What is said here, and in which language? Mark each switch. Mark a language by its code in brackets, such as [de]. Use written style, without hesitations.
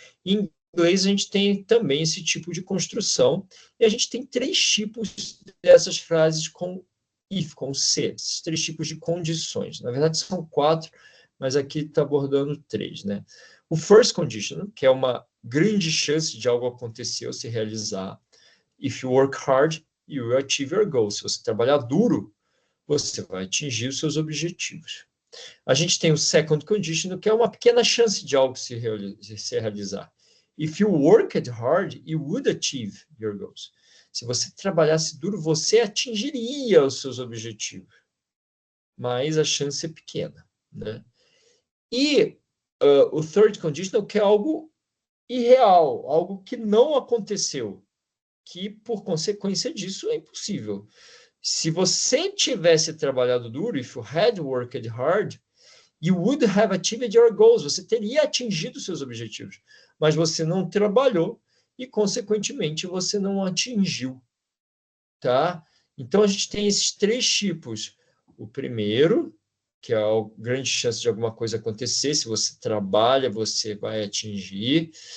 [pt] Em inglês, a gente tem também esse tipo de construção, e a gente tem três tipos dessas frases com if, com se, esses três tipos de condições. Na verdade, são quatro, mas aqui está abordando três, né? O first condition, que é uma grande chance de algo acontecer ou se realizar. [en] If you work hard, you will achieve your goals. [pt] Se você trabalhar duro, você vai atingir os seus objetivos. A gente tem o second condition, que é uma pequena chance de algo se realizar. [en] If you worked hard, you would achieve your goals. [pt] Se você trabalhasse duro, você atingiria os seus objetivos. Mas a chance é pequena, né? E o third conditional, que é algo irreal, algo que não aconteceu, que por consequência disso é impossível. Se você tivesse trabalhado duro, [en] if you had worked hard, you would have achieved your goals. [pt] Você teria atingido seus objetivos, mas você não trabalhou e, consequentemente, você não atingiu, tá? Então, a gente tem esses três tipos. O primeiro, que é a grande chance de alguma coisa acontecer, se você trabalha, você vai atingir.